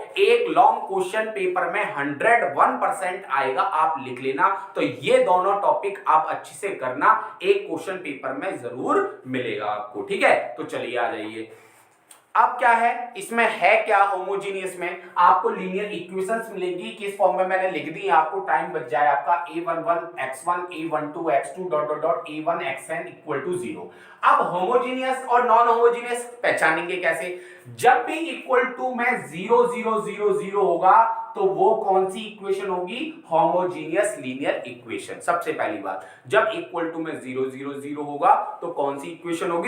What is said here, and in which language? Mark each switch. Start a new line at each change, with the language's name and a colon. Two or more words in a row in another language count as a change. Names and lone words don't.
Hindi: एक
English: long question paper
Hindi: में 101% आएगा, आप लिख लेना। तो ये दोनों टॉपिक आप अच्छे से करना, एक
English: question paper
Hindi: में जरूर मिलेगा आपको। ठीक है, तो चलिए आ जाइए। अब क्या है इसमें, है क्या होमोजीनियस में, आपको
English: linear equations
Hindi: मिलेंगी। किस फॉर्म में मैंने लिख दी, आपको टाइम बच जाए आपका a11 x1 a12 x2
English: dot dot dot
Hindi: a1 xn
English: equal to
Hindi: 0। अब होमोजीनियस और
English: non homogeneous
Hindi: पहचानेंगे कैसे? जब भी
English: equal to
Hindi: में 0 0 0 0 होगा तो वो कौन सी इक्वेशन होगी?
English: homogeneous linear equation.
Hindi: सबसे पहली बात, जब
English: equal to
Hindi: में 0 0 0 होगा तो कौन सी इक्वेशन होगी?